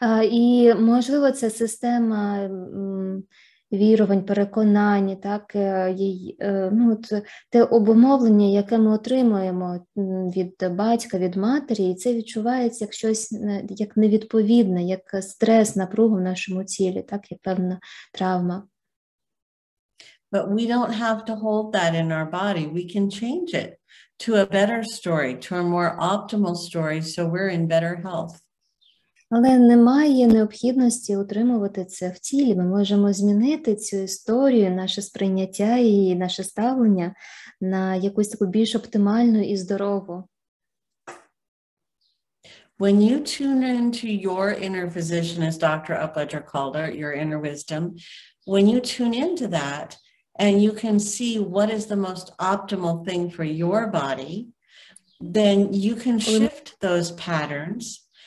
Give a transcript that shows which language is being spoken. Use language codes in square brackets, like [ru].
[uk] І, можливо, це система вірувань, переконань, так, ну, те обумовлення, яке ми отримуємо від батька, від матері, і це відчувається як щось, як невідповідне, як стрес, напруга в нашому тілі, так, як певна травма. [en] But we don't have to hold that in our body. We can change it to a better story, to a more optimal story, so we're in better health. [uk] Але немає необхідності утримувати це в тілі. Ми можемо змінити цю історію, наше сприйняття і наше ставлення на якусь таку більш оптимальну і здорову. [en] When you tune into your inner physician, as Dr. Apledzera called it, your inner wisdom, when you tune into that and you can see what is the most optimal thing for your body, then you can shift those patterns.